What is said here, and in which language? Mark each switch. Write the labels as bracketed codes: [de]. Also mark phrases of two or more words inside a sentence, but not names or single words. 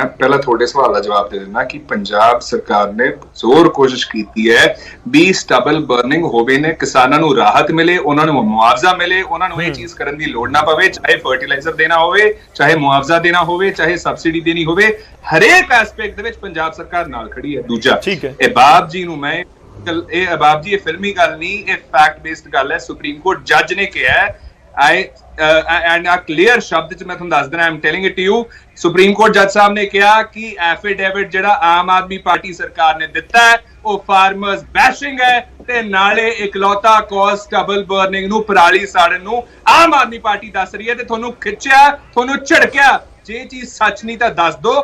[pa] ਪਹਿਲਾਂ ਤੁਹਾਡੇ ਸਵਾਲ ਦਾ ਜਵਾਬ ਦੇ ਦਿੰਦਾ ਕਿ ਪੰਜਾਬ ਸਰਕਾਰ ਨੇ ਜ਼ੋਰ ਕੋਸ਼ਿਸ਼ ਕੀਤੀ ਹੈ ਵੀ [en] stubble burning [pa] ਹੋਵੇ ਨੇ, ਕਿਸਾਨਾਂ ਨੂੰ ਰਾਹਤ ਮਿਲੇ, ਉਹਨਾਂ ਨੂੰ ਮੁਆਵਜ਼ਾ ਮਿਲੇ, ਉਹਨਾਂ ਨੂੰ ਇਹ ਚੀਜ਼ ਕਰਨ ਦੀ ਲੋੜ ਨਾ ਪਵੇ, ਚਾਹੇ ਫਰਟੀਲਾਈਜ਼ਰ ਦੇਣਾ ਹੋਵੇ, ਚਾਹੇ ਮੁਆਵਜ਼ਾ ਦੇਣਾ ਹੋਵੇ, ਚਾਹੇ ਸਬਸਿਡੀ ਦੇਣੀ ਹੋਵੇ, ਹਰੇਕ ਐਸਪੈਕਟ ਦੇ ਵਿੱਚ ਪੰਜਾਬ ਸਰਕਾਰ ਨਾਲ ਖੜੀ ਹੈ। ਦੂਜਾ, ਅਹਿਬਾਬ ਜੀ ਨੂੰ ਮੈਂ ਅਹਿਬਾਬ ਜੀ, ਇਹ ਫਿਲਮੀ ਗੱਲ ਨਹੀਂ, ਇਹ [en] fact based [pa] ਗੱਲ ਹੈ। ਸੁਪਰੀਮ ਕੋਰਟ ਜੱਜ ਨੇ ਕਿਹਾ [en] and a clear [pa] ਸ਼ਬਦ ਚ ਮੈਂ ਤੁਹਾਨੂੰ ਦੱਸ ਦੇਣਾ, [en] I'm telling it to you, [pa] ਸੁਪਰੀਮ ਕੋਰਟ ਜੱਜ ਸਾਹਿਬ ਨੇ ਕਿਹਾ ਕਿ ਐਫੀਡੇਵਿਟ ਜਿਹੜਾ ਆਮ ਆਦਮੀ ਪਾਰਟੀ ਸਰਕਾਰ ਨੇ ਦਿੱਤਾ ਹੈ ਉਹ [en] farmers bashing [pa] ਹੈ ਤੇ ਨਾਲੇ ਇਕਲੌਤਾ ਕਾਜ਼ [en] stubble burning [pa] ਨੂੰ, ਪਰਾਲੀ ਸਾੜਨ ਨੂੰ ਆਮ ਆਦਮੀ ਪਾਰਟੀ ਦੱਸ ਰਹੀ ਹੈ ਤੇ ਤੁਹਾਨੂੰ ਖਿੱਚਿਆ, ਤੁਹਾਨੂੰ ਝੜਕਿਆ। ਜੇ ਚੀਜ਼ ਸੱਚ ਨਹੀਂ ਤਾਂ ਦੱਸ ਦਿਓ।